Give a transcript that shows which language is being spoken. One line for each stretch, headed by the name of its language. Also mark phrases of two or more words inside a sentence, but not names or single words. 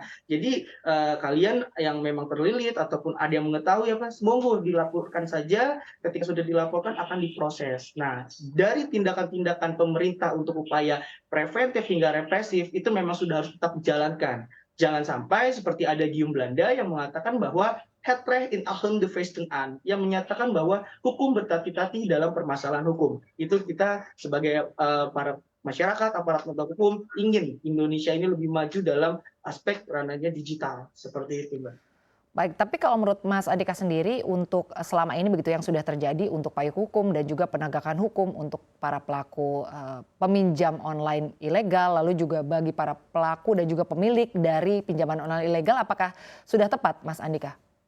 Indonesian: Jadi kalian yang memang terlilit ataupun ada yang mengetahui monggo dilaporkan saja, ketika sudah dilaporkan akan diproses. Nah, dari tindakan-tindakan pemerintah untuk upaya preventif hingga represif itu memang sudah harus tetap dijalankan. Jangan sampai seperti ada gium Belanda yang mengatakan bahwa
Dutch: het recht in achten de feiten aan,
Indonesian: yang menyatakan bahwa hukum bertatih-tatih dalam permasalahan hukum. Itu kita sebagai para masyarakat, aparat penegak hukum ingin Indonesia ini lebih maju dalam aspek ranahnya digital. Seperti itu, Mbak. Baik, tapi kalau menurut Mas Andika sendiri untuk selama ini begitu yang sudah terjadi untuk payung hukum dan juga penegakan hukum untuk para pelaku peminjam online ilegal, lalu juga bagi para pelaku dan juga pemilik dari pinjaman online ilegal, apakah sudah tepat, Mas Andika?